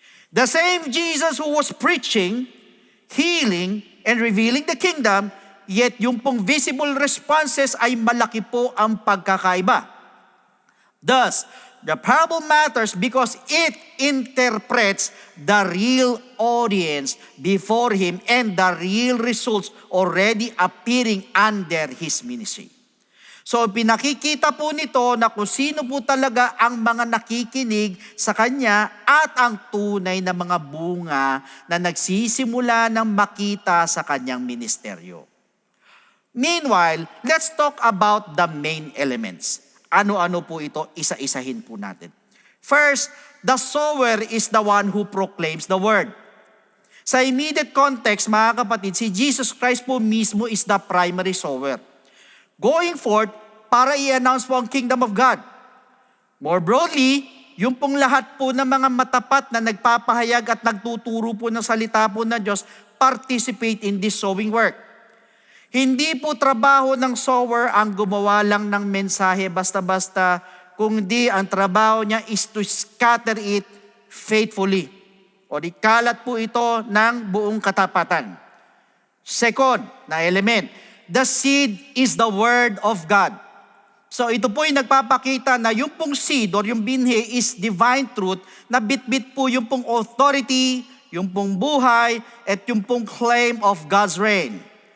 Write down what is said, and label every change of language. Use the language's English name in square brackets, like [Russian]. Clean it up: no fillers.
[English] The same Jesus who was preaching, healing, and revealing the kingdom, yet [Filipino] yung pong [English] visible responses [Filipino] ay malaki po ang pagkakaiba. [English] Thus, the parable matters because it interprets the real audience before him and the real results already appearing under his ministry. [Filipino] So pinakikita po nito na kung sino po talaga ang mga nakikinig sa kanya at ang tunay na mga bunga na nagsisimula ng makita sa kanyang ministeryo. [English] Meanwhile, let's talk about the main elements. [Filipino] Ano-ano po ito? Isa-isahin po natin. [English] First, the sower is the one who proclaims the word. [Filipino] Sa immediate context, mga kapatid, si Jesus Christ po mismo [English] is the primary sower. Going forth [Filipino] para i-announce po ang [English] kingdom of God. More broadly, [Filipino] yung pong lahat po ng mga matapat na nagpapahayag at nagtuturo po ng salita po ng Diyos, [English] participate in this sowing work. [Filipino] Hindi po trabaho ng sower ang gumawa lang ng mensahe basta-basta, kundi ang trabaho niya [English] is to scatter it faithfully. [Filipino] O ikalat po ito ng buong katapatan. [English] Second na element, the seed is the word of God. [Filipino] So ito po yung nagpapakita na yung pong seed or yung binhi is divine truth na bit-bit po yung pong authority, yung pong buhay, at yung pong [English] claim of God's reign.